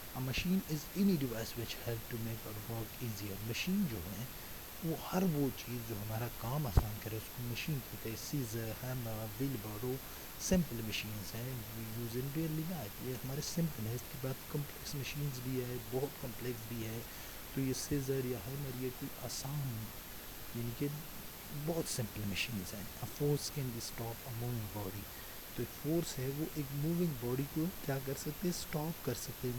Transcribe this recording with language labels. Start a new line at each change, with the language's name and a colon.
English: A machine is any device which help to make our work easier.
Urdu: Machine جو ہے وہ ہر وہ چیز جو ہمارا کام آسان کرے اس کو مشین کہتے ہیں.
English: Scissor, hammer, wheelbarrow simple machines ہیں use in daily life.
Urdu: یہ ہمارے سمپل ہے. اس کے بعد کمپلیکس مشینز بھی ہے، بہت کمپلیکس بھی ہے. تو یہ سیزر یا ہیمر یہ کوئی آسان یعنی کہ بہت سمپل مشینز ہیں.
English: A force can be stop a moving body.
Urdu: تو ایک فورس ہے وہ ایک موونگ باڈی کو کیا کر سکتے ہیں؟ اسٹاپ کر سکتے ہیں.